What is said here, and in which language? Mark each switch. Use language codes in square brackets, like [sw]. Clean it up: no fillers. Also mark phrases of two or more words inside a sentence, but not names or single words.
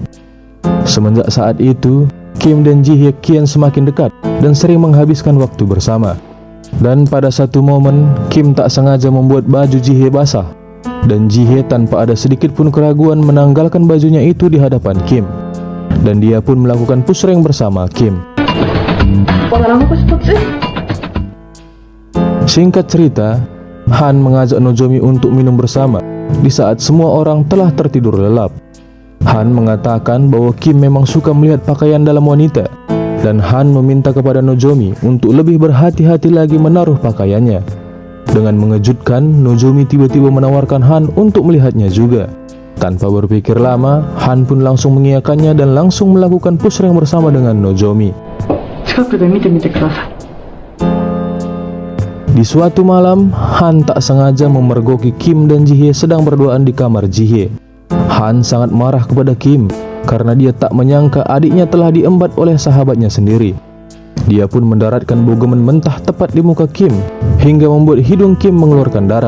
[id] Semenjak saat itu, Kim dan Ji Hye kian semakin dekat dan sering menghabiskan waktu bersama. Dan pada satu momen, Kim tak sengaja membuat baju Ji Hye basah, dan Ji Hye tanpa ada sedikit pun keraguan menanggalkan bajunya itu di hadapan Kim. Dan dia pun melakukan pusreng bersama Kim. [ko] 뭐 나랑 하고 싶었지? [id] Singkat cerita, Han mengajak Nozomi untuk minum bersama di saat semua orang telah tertidur lelap. Han mengatakan bahwa Kim memang suka melihat pakaian dalam wanita, dan Han meminta kepada Nozomi untuk lebih berhati-hati lagi menaruh pakaiannya. Dengan mengejutkan, Nozomi tiba-tiba menawarkan Han untuk melihatnya juga. Tanpa berpikir lama, Han pun langsung mengiyakannya dan langsung melakukan pusreng bersama dengan Nozomi. [ja] 近くで見てみてください. [id] Di suatu malam, Han tak sengaja memergoki Kim dan Ji Hye sedang berduaan di kamar Ji Hye. Han sangat marah kepada Kim karena dia tak menyangka adiknya telah diembat oleh sahabatnya sendiri. Dia pun mendaratkan bogemen mentah tepat di muka Kim hingga membuat hidung Kim mengeluarkan darah.